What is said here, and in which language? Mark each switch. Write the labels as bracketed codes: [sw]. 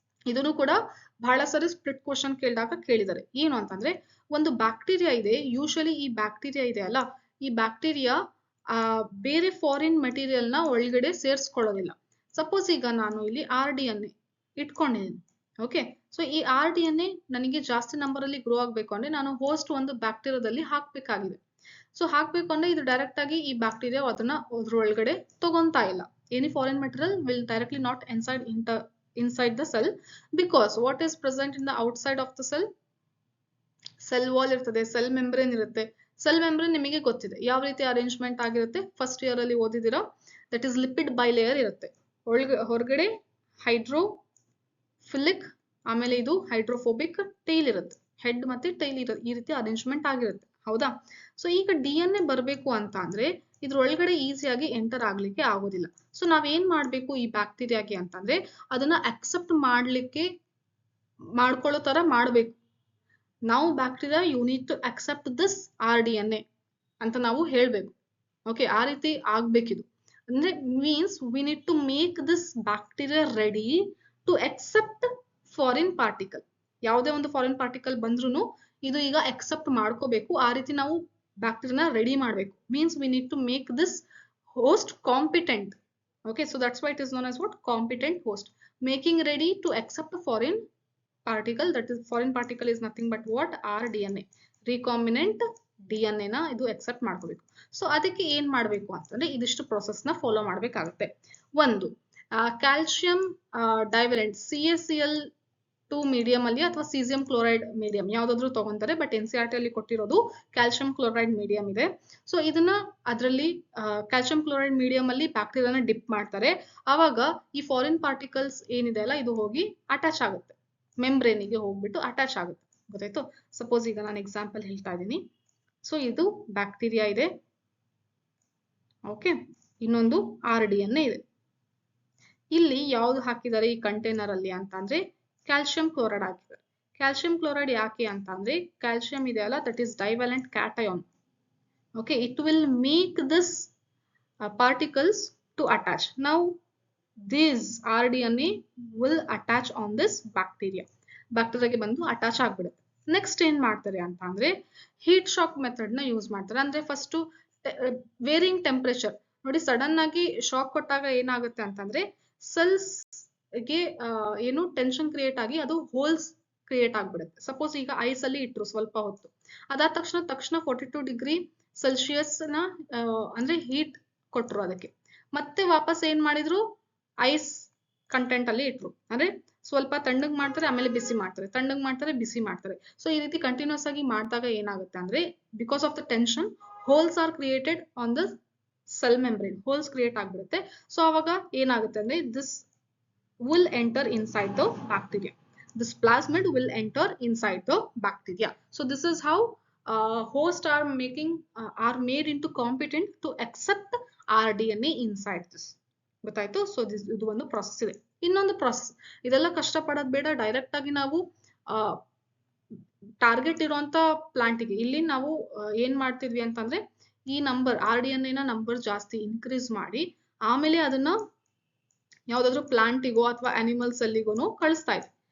[kn] ಇದನ್ನು ಕೂಡ ಬಹಳ ಸರಿ ಸ್ಪ್ಲಿಟ್ ಕ್ವಶನ್ ಕೇಳಿದಾಗ ಕೇಳಿದ್ದಾರೆ. ಏನು ಅಂತಂದ್ರೆ ಒಂದು ಬ್ಯಾಕ್ಟೀರಿಯಾ ಇದೆ, ಯೂಶಲಿ ಈ ಬ್ಯಾಕ್ಟೀರಿಯಾ ಇದೆ ಅಲ್ಲ, ಈ ಬ್ಯಾಕ್ಟೀರಿಯಾ ಬೇರೆ ಫಾರಿನ್ ಮೆಟೀರಿಯಲ್ ನ ಒಳಗಡೆ ಸೇರಿಸ್ಕೊಳ್ಳೋದಿಲ್ಲ. ಸಪೋಸ್ ಈಗ ನಾನು ಇಲ್ಲಿ RDNA ಇಟ್ಕೊಂಡಿದ್ದೀನಿ. ಓಕೆ, ಸೊ ಈ RDNA ನನಗೆ ಜಾಸ್ತಿ ನಂಬರ್ ಅಲ್ಲಿ ಗ್ರೋ ಆಗ್ಬೇಕು ಅಂದ್ರೆ ನಾನು ಹೋಸ್ಟ್ ಒಂದು ಬ್ಯಾಕ್ಟೀರಿಯಾದಲ್ಲಿ ಹಾಕ್ಬೇಕಾಗಿದೆ. ಸೊ ಹಾಕ್ಬೇಕು ಅಂದ್ರೆ ಇದು ಡೈರೆಕ್ಟ್ ಆಗಿ ಈ ಬ್ಯಾಕ್ಟೀರಿಯಾ ಅದನ್ನ ಅದ್ರೊಳಗಡೆ ತಗೊಂತಾ ಇಲ್ಲ. [en] Any foreign material will directly not inside the cell, because what is present in the outside of the cell? [kn] Cell wall ಇರ್ತದೆ, cell membrane ಇರುತ್ತೆ. Cell membrane ನಿಮಗೆ ಗೊತ್ತಿದೆ ಯಾವ ರೀತಿ ಅರೇಂಜ್ಮೆಂಟ್ ಆಗಿರುತ್ತೆ, ಫಸ್ಟ್ ಇಯರ್ ಅಲ್ಲಿ ಓದಿದಿರೋ. [en] that is lipid bilayer [kn] ಇರುತ್ತೆ. ಹೊರಗಡೆ ಹೈಡ್ರೋಫಿಲಿಕ್, ಆಮೇಲೆ ಇದು ಹೈಡ್ರೋಫೋಬಿಕ್ ಟೈಲ್ ಇರುತ್ತೆ. ಹೆಡ್ ಮತ್ತೆ ಟೈಲ್ ಈ ರೀತಿ ಅರೇಂಜ್ಮೆಂಟ್ ಆಗಿರುತ್ತೆ. ಹೌದಾ? ಸೊ ಈಗ DNA ಬರಬೇಕು ಅಂತ ಅಂದ್ರೆ ಇದ್ರೊಳಗಡೆ ಈಸಿಯಾಗಿ ಎಂಟರ್ ಆಗ್ಲಿಕ್ಕೆ ಆಗೋದಿಲ್ಲ. ಸೊ ನಾವೇನ್ ಮಾಡ್ಬೇಕು ಈ ಬ್ಯಾಕ್ಟೀರಿಯಾಗೆ ಅಂತಂದ್ರೆ ಅದನ್ನ ಅಕ್ಸೆಪ್ಟ್ ಮಾಡ್ಕೊಳ್ಳೋ ತರ ಮಾಡ್ಬೇಕು. ನಾವು bacteria [en] you need to accept this RDNA [kn] ಅಂತ ನಾವು ಹೇಳ್ಬೇಕು. ಓಕೆ, ಆ ರೀತಿ ಆಗ್ಬೇಕಿದು. ಅಂದ್ರೆ [en] Means we need to make this bacteria ready to accept foreign particle. [kn] ಯಾವುದೇ ಒಂದು ಫಾರಿನ್ ಪಾರ್ಟಿಕಲ್ ಬಂದ್ರೂ ಇದು ಈಗ ಅಕ್ಸೆಪ್ಟ್ ಮಾಡ್ಕೋಬೇಕು. ಆ ರೀತಿ ನಾವು ಬ್ಯಾಕ್ಟೀರಿಯಾನ ರೆಡಿ ಮಾಡ್ಬೇಕು. [en] Means we need to make this host competent. Okay, so that's why it is known as what? Competent host. Making ready to accept a foreign particle. That is, foreign particle is nothing but what? RDNA. [kn] Recombinant DNA ನ ಇದು accept ಮಾಡ್ಕೋಬೇಕು. So ಅದಕ್ಕೆ ಏನ್ ಮಾಡ್ಬೇಕು ಅಂತಂದ್ರೆ ಇದಿಷ್ಟು process ನ follow ಮಾಡ್ಬೇಕಾಗತ್ತೆ. ಒಂದು ಕ್ಯಾಲ್ಸಿಯಂ ಡೈವೆಲೆಂಟ್ CaCl2 ಮೀಡಿಯಂ ಅಲ್ಲಿ ಅಥವಾ ಸೀಸಿಯಂ ಕ್ಲೋರೈಡ್ ಮೀಡಿಯಂ ಯಾವ್ದಾದ್ರು ತಗೊಂತಾರೆ. ಬಟ್ NCERT ಅಲ್ಲಿ ಕೊಟ್ಟಿರೋದು ಕ್ಯಾಲ್ಸಿಯಂ ಕ್ಲೋರೈಡ್ ಮೀಡಿಯಂ ಇದೆ. ಸೊ ಇದನ್ನ ಅದರಲ್ಲಿ ಕ್ಯಾಲ್ಸಿಯಂ ಕ್ಲೋರೈಡ್ ಮೀಡಿಯಂ ಅಲ್ಲಿ ಬ್ಯಾಕ್ಟೀರಿಯಾನ ಡಿಪ್ ಮಾಡ್ತಾರೆ. ಆವಾಗ ಈ ಫಾರಿನ್ ಪಾರ್ಟಿಕಲ್ಸ್ ಏನಿದೆ ಅಲ್ಲ ಇದು ಹೋಗಿ ಅಟ್ಯಾಚ್ ಆಗುತ್ತೆ, ಮೆಂಬ್ರೇನಿಗೆ ಹೋಗ್ಬಿಟ್ಟು ಅಟ್ಯಾಚ್ ಆಗುತ್ತೆ. ಗೊತ್ತಾಯ್ತು? ಸಪೋಸ್ ಈಗ ನಾನು ಎಕ್ಸಾಂಪಲ್ ಹೇಳ್ತಾ ಇದ್ದೀನಿ. ಸೊ ಇದು ಬ್ಯಾಕ್ಟೀರಿಯಾ ಇದೆ. ಓಕೆ, ಇನ್ನೊಂದು RDNA ಇದೆ. ಇಲ್ಲಿ ಯಾವ್ದು ಹಾಕಿದ್ದಾರೆ ಈ ಕಂಟೈನರ್ ಅಲ್ಲಿ ಅಂತ ಅಂದ್ರೆ ಕ್ಯಾಲ್ಸಿಯಂ ಕ್ಲೋರೈಡ್ ಹಾಕಿದ್ದಾರೆ. ಕ್ಯಾಲ್ಸಿಯಂ ಕ್ಲೋರೈಡ್ ಯಾಕೆ ಅಂತ ಅಂದ್ರೆ ಕ್ಯಾಲ್ಸಿಯಂ ಇದೆ ಅಲ್ಲ, [en] That is divalent cation. Okay, it will make this particles to attach. Now this RDNA will attach on this bacteria. [kn] Bacteria ಗೆ ಬಂದು ಅಟ್ಯಾಚ್ ಆಗ್ಬಿಡುತ್ತೆ. ನೆಕ್ಸ್ಟ್ ಏನ್ ಮಾಡ್ತಾರೆ ಅಂತ ಅಂದ್ರೆ ಹೀಟ್ ಶಾಕ್ ಮೆಥಡ್ ನ ಯೂಸ್ ಮಾಡ್ತಾರೆ. ಅಂದ್ರೆ ಫಸ್ಟ್ ವೇರಿಂಗ್ ಟೆಂಪರೇಚರ್ ನೋಡಿ, ಸಡನ್ ಆಗಿ ಶಾಕ್ ಕೊಟ್ಟಾಗ ಏನಾಗುತ್ತೆ ಅಂತಂದ್ರೆ ಸೆಲ್ಸ್ ಗೆ ಏನು ಟೆನ್ಷನ್ ಕ್ರಿಯೇಟ್ ಆಗಿ ಅದು ಹೋಲ್ಸ್ ಕ್ರಿಯೇಟ್ ಆಗ್ಬಿಡುತ್ತೆ. ಸಪೋಸ್ ಈಗ ಐಸ್ ಅಲ್ಲಿ ಇಟ್ರು ಸ್ವಲ್ಪ ಹೊತ್ತು, ಅದಾದ ತಕ್ಷಣ 42 ಡಿಗ್ರಿ ಸೆಲ್ಸಿಯಸ್ ನ ಅಂದ್ರೆ ಹೀಟ್ ಕೊಟ್ರು ಅದಕ್ಕೆ. ಮತ್ತೆ ವಾಪಸ್ ಏನ್ ಮಾಡಿದ್ರು, ಐಸ್ ಕಂಟೆಂಟ್ ಅಲ್ಲಿ ಇಟ್ರು. ಅಂದ್ರೆ ಸ್ವಲ್ಪ ತಣ್ಣಗ್ ಮಾಡ್ತಾರೆ, ಆಮೇಲೆ ಬಿಸಿ ಮಾಡ್ತಾರೆ, ತಣ್ಣಗ್ ಮಾಡ್ತಾರೆ, ಬಿಸಿ ಮಾಡ್ತಾರೆ. ಸೊ ಈ ರೀತಿ ಕಂಟಿನ್ಯೂಸ್ ಆಗಿ ಮಾಡಿದಾಗ ಏನಾಗುತ್ತೆ ಅಂದ್ರೆ [en] Because of the tension holes are created on the cell membrane. [kn] Holes create ಆಗ್ಬಿಡುತ್ತೆ. ಸೊ ಅವಾಗ ಏನಾಗುತ್ತೆ ಅಂದ್ರೆ [en] This will enter inside the bacteria. This plasmid will enter inside the bacteria. So this is how host are are made into competent to accept RDNA inside this. [kn] ಗೊತ್ತಾಯ್ತು. So ಇದು ಒಂದು process ಇದೆ. ಇನ್ನೊಂದು process, ಇದೆಲ್ಲ ಕಷ್ಟಪಡೋದು ಬೇಡ, direct ಆಗಿ ನಾವು target ಇರುವಂತ ಪ್ಲಾಂಟಿಗೆ ಇಲ್ಲಿ ನಾವು ಏನ್ ಮಾಡ್ತಿದ್ವಿ ಅಂತಂದ್ರೆ ಈ ನಂಬರ್ RDNA ನ ನಂಬರ್ ಜಾಸ್ತಿ ಇನ್ಕ್ರೀಸ್ ಮಾಡಿ ಆಮೇಲೆ ಅದನ್ನ ಯಾವ್ದಾದ್ರು ಪ್ಲಾಂಟಿಗೋ ಅಥವಾ ಅನಿಮಲ್ಸ್ ಅಲ್ಲಿಗೋ ಕಳಿಸ್ತಾ ಇದ್ವಿ.